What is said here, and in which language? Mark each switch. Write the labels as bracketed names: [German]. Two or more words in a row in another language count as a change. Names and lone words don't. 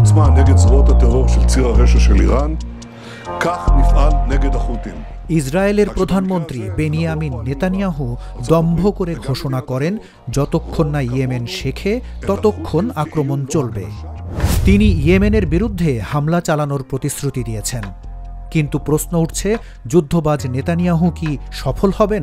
[Hebrew] העוצמה נגד זרועות הטרור של ציר הרשע של איראן, כך נפעל נגד החות'ים. [Bangla] ইসরায়েলের প্রধানমন্ত্রী বেনিয়ামিন নেতানিয়াহু দম্ভ করে ঘোষণা করেন, যতক্ষণ না ইয়েমেন শেখে ততক্ষণ আক্রমণ চলবে। তিনি ইয়েমেনের বিরুদ্ধে হামলা চালানোর প্রতিশ্রুতি দিয়েছেন। কিন্তু প্রশ্ন উঠছে, যুদ্ধবাজ নেতানিয়াহু কি সফল হবেন?